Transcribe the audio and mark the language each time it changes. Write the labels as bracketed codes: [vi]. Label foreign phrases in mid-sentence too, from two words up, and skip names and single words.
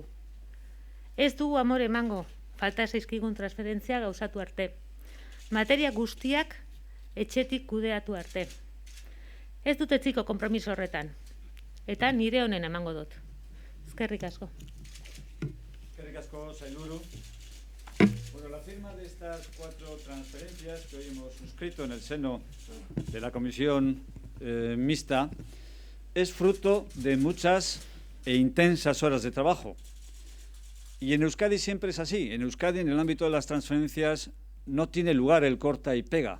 [eu] Ez dugu amore emango, falta zaizkigun transferentzia gauzatu arte. Materia guztiak etxetik kudeatu arte. Ez dut etziko konpromiso horretan. eta nire honen emango dut. Eskerrik asko. Eskerrik asko, sailburu. [es] Bueno, la firma de estas 4 transferencias que hoy hemos suscrito en el seno de la comisión mixta es fruto de muchas e intensas horas de trabajo. Y en Euskadi siempre es así. En Euskadi, en el ámbito de las transferencias, no tiene lugar el corta y pega.